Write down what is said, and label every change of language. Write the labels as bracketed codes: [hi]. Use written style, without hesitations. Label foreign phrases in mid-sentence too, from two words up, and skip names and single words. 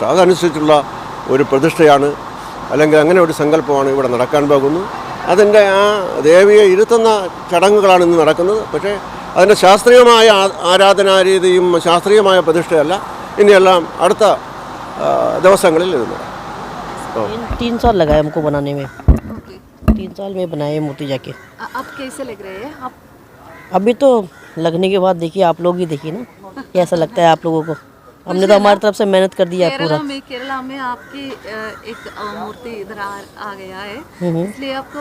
[ml] അതനുസരിച്ചുള്ള ഒരു പ്രതിഷ്ഠയാണ്, അല്ലെങ്കിൽ അങ്ങനെ ഒരു സങ്കല്പമാണ് ഇവിടെ നടക്കാൻ പോകുന്നു. അതിൻ്റെ ആ ദേവിയെ ഇരുത്തുന്ന ചടങ്ങുകളാണ് ഇന്ന് നടക്കുന്നത്. പക്ഷേ അതിൻ്റെ ശാസ്ത്രീയമായ ആരാധനാരീതിയും ശാസ്ത്രീയമായ പ്രതിഷ്ഠയല്ല. ഇനിയെല്ലാം അടുത്ത ദിവസങ്ങളിൽ ഇത് നടക്കും. [hi] 3 साल लगा है हमको बनाने में। 3 साल में बनाए मूर्ति जाके। अब कैसे लग रहे हैं आप? अभी तो लगने के बाद देखिए, आप लोग ही देखिए ना कैसा लगता है आप लोगों को। हमने तो हमारी तरफ से मेहनत कर दिया है पूरा। केरला में आपकी एक मूर्ति इधर आ गया है, इसलिए आपको